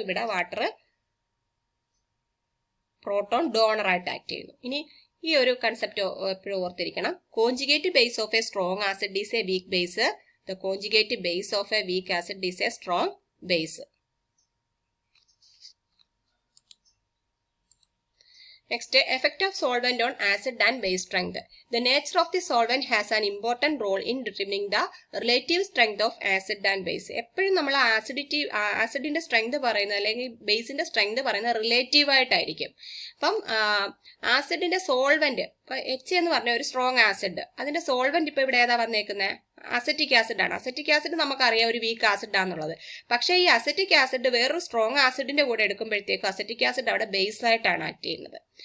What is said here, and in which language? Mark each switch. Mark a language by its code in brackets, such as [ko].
[ml] ഇവിടെ water proton donor ആയിട്ട് act ചെയ്യുന്നു. ഇനി ഈ ഒരു കൺസെപ്റ്റ് എപ്പോഴും ഓർത്തിരിക്കണം. [en] Conjugate base of a strong acid is a weak base. The conjugate base of a weak acid is a strong base. Next, effect of solvent on acid and base strength. The nature of the solvent has an important role in determining the relative strength of acid and base. [ml] എപ്പോഴും നമ്മൾ ആസിഡിന്റെ strength പറയുന്നത് അല്ലെങ്കിൽ ബേസിന്റെ strength പറയുന്നത് relative ആയിട്ടായിരിക്കും. അപ്പം ആസിഡിന്റെ solvent, ഇപ്പൊ H എന്ന് പറഞ്ഞ ഒരു സ്ട്രോങ് ആസിഡ്, അതിന്റെ സോൾവെന്റ് ഇപ്പൊ ഇവിടെ ഏതാ വന്നേക്കുന്നത്? അസറ്റിക് ആസിഡ് ആണ്. അസറ്റിക് ആസിഡ് നമുക്കറിയാം ഒരു വീക്ക് ആസിഡ് ആണെന്നുള്ളത്. പക്ഷേ ഈ അസറ്റിക് ആസിഡ് വേറൊരു സ്ട്രോങ് ആസിഡിന്റെ കൂടെ എടുക്കുമ്പോഴത്തേക്കും അസറ്റിക് ആസിഡ് അവിടെ ബേസ് ആയിട്ടാണ് ആക്ട് ചെയ്യുന്നത്.